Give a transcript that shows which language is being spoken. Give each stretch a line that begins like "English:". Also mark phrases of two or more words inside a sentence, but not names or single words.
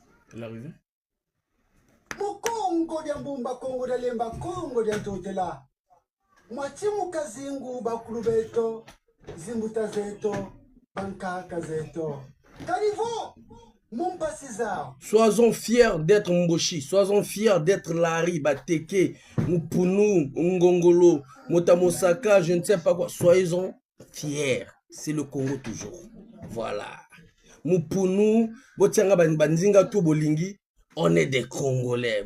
French: Elle est arrivée.
Kongo: Mukongo lya mbumba kongo lya lemba kongo lya ntotela. Mwachimuka zingu bakulu beto, zimbuta zeto, bankaka zeto. Karivo, mumpasiza.
French: Soyons fiers d'être Mboshi, soyons fiers d'être Lari, Bateke, Mupunu, Ngongolo, Motamosaka, je ne sais pas quoi. Soyons fiers. C'est le Congo toujours. Voilà. Mupunu, Botianga Banzinga Tubolingi, on est des Congolais.